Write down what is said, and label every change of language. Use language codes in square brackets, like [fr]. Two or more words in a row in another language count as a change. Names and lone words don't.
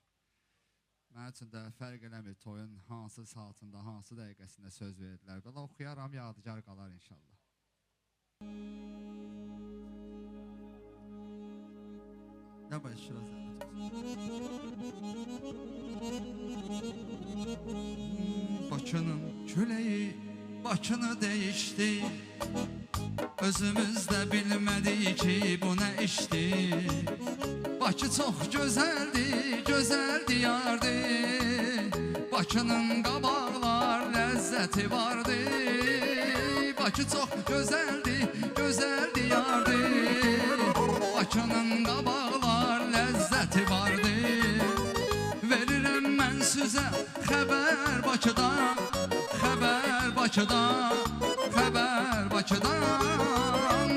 [az] Mənim üçün də fərq eləmir toyun hansı saatında, hansı dəqiqəsində söz verdilər. Belə oxuyaram, yadigar qalar inşallah. Yavaş şurası. [tr] Bakının küleyi başını değişti. Özümüz de bilmedik ki bu ne işti. Bakı çok güzeldi, güzel diyardı. [az] Bakının qabaqlar ləzzəti vardı. [tr] Bakı çok güzeldi, güzel diyardı. [az] Bakının qabaqlar ləzzəti vardı. Verirəm mən sizə xəbər Bakıdan, xəbər Bakıdan, xəbər Bakıdan.